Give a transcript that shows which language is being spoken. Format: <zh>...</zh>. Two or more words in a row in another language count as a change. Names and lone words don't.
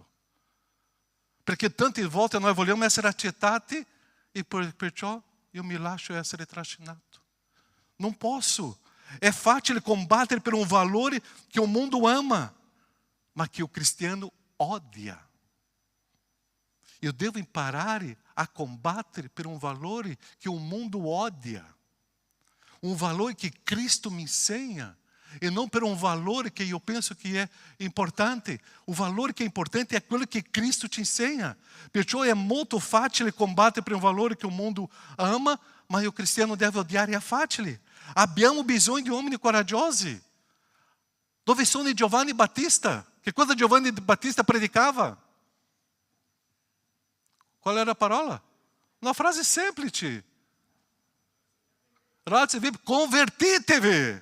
<it>Perché tante volte noi vogliamo essere accettati e perciò io mi lascio essere trascinato. Non posso. È facile combattere per un valore che il mondo ama, ma che il cristiano odia. Eu devo imparare a combattere per un valore che il mondo odia.</it> <pt>Um valor que Cristo me ensina, e não por um valor que eu penso que é importante. O valor que é importante é aquilo que Cristo te ensina. Perciò é muito fácil combater por um valor que o mundo ama, mas o cristiano deve odiar, é fácil.</pt> <it>Abbiamo bisogno di uomini coraggiosi. Dove sono Giovanni Battista? Che cosa Giovanni Battista predicava?</it> <pt>Qual era a parola? Uma frase semplice.</pt> <it>Convertitevi.</it>